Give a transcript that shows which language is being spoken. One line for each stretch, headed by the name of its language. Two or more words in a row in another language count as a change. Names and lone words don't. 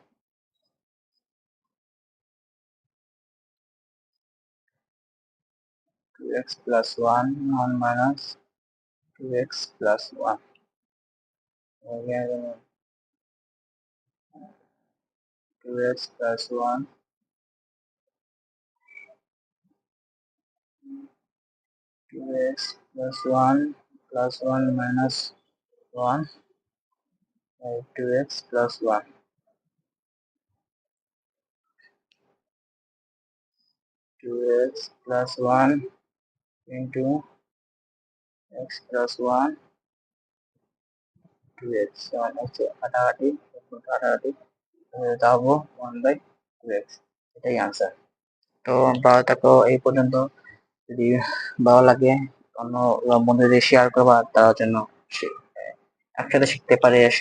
English: 2x plus 1 1 minus 2x plus 1 2x plus 1 2x plus 1 plus 1 minus 1 2x plus 1 2x plus 1 into x plus 1 2x
Bangla: কাটাকাটি দাও
English: 1 by 2x,
Bangla: এটাই আনসার। তো ভালো থাকো এই পর্যন্ত। যদি ভালো লাগে অন্য বন্ধুদের শেয়ার করবা, তার জন্য একসাথে শিখতে পারে এসে।